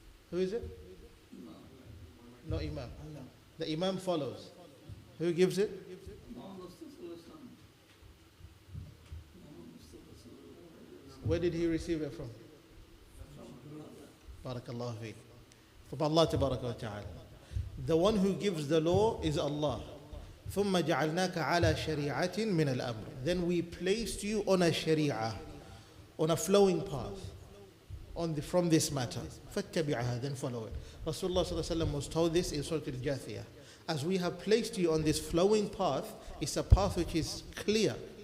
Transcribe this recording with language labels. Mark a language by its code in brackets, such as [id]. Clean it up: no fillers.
[en] Who is it? No Imam. The Imam follows. Who gives it? Where did he receive it from? Barakallahu fi. From Allah tabaraka wa ta'ala. The one who gives the law is Allah. [ar] ثم جعلناك على شريعة من الأمر. [en] Then we placed you on a sharia, on a flowing path, from this matter. فاتبعها, then follow it. Rasulullah sallallahu alaihi wasallam was told this in Surah Al-Jathiyah. As we have placed you on this flowing path, it's a path which is clear.